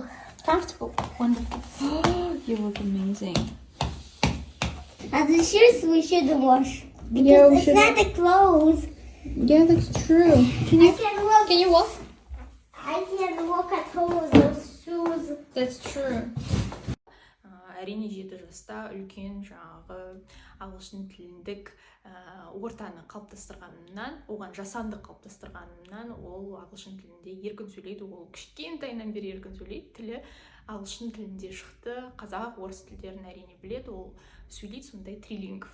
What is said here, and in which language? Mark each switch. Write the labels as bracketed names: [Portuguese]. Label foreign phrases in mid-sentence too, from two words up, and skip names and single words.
[English] Comfortable. Wonderful. You look amazing. As the shoes we should wash. Because Yeah, we it's should. not the clothes. Yeah, that's true. Can you walk? I can walk at home with those shoes. That's true. [Kazakh] әрине 7 жаста үлкен жаңағы ағылшын тіліндік ортаны қалыптастырғанымнан, оған жасанды қалыптастырғанымнан, ол ағылшын тілінде еркін сөйлейді, ол кішкентайынан бері еркін сөйлейді, тілі ағылшын тілінде шықты, қазақ, орыс тілдерін әрине біледі, ол сөйлейді, сондай трилингв.